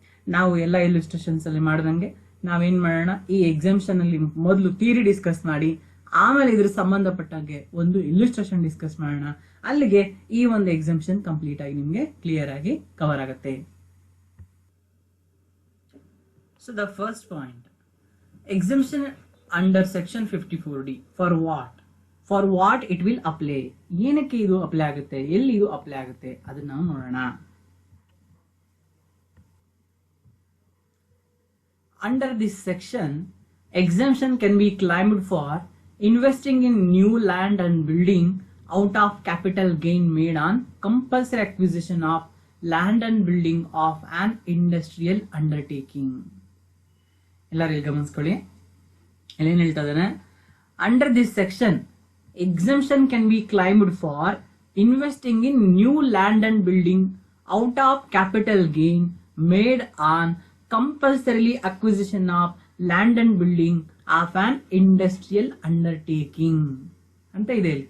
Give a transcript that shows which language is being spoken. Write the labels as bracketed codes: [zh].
[kn] ನಾವು ಎಲ್ಲ ಇಲ್ಲುಸ್ಟ್ರೇಷನ್ಸ್ ಅಲ್ಲಿ ಮಾಡಿದಂಗೆ ನಾವೇನ್ ಮಾಡೋಣ, ಈ ಎಕ್ಸಾಮ್ಷನ್ ಅಲ್ಲಿ ಮೊದಲು ಥಿಯರಿ ಡಿಸ್ಕಸ್ ಮಾಡಿ ಆಮೇಲೆ ಇದ್ರ ಸಂಬಂಧಪಟ್ಟಂಗೆ ಒಂದು ಇಲ್ಲುಸ್ಟ್ರೇಷನ್ ಡಿಸ್ಕಸ್ ಮಾಡೋಣ. ಅಲ್ಲಿಗೆ ಈ ಒಂದು ಎಕ್ಸಾಮ್ಷನ್ ಕಂಪ್ಲೀಟ್ ಆಗಿ ನಿಮ್ಗೆ ಕ್ಲಿಯರ್ ಆಗಿ ಕವರ್ ಆಗುತ್ತೆ. [en] So the first point, exemption under section 54D, for what? For what it will apply? [kn] ಏನಕ್ಕೆ ಇದು ಅಪ್ಲೈ ಆಗುತ್ತೆ, ಎಲ್ಲಿ ಇದು ಅಪ್ಲೈ ಆಗುತ್ತೆ ಅದನ್ನ ನಾವು ನೋಡೋಣ. [en] Under this section, exemption can be claimed for investing in new land and building out of capital gain made on compulsory acquisition of land and building of an industrial undertaking. [kn] ಎಲ್ಲರೂ ಇಲ್ಲಿ ಗಮನಿಸ್ಕೊಳ್ಳಿ, ಏನ್ ಹೇಳ್ತಾ ಇದ್ದಾನೆ. [en] under this section exemption can be claimed for investing in new land and building out of capital gain made on compulsorily acquisition of land and building of an industrial undertaking [kn] ಅಂತ ಇದೆ.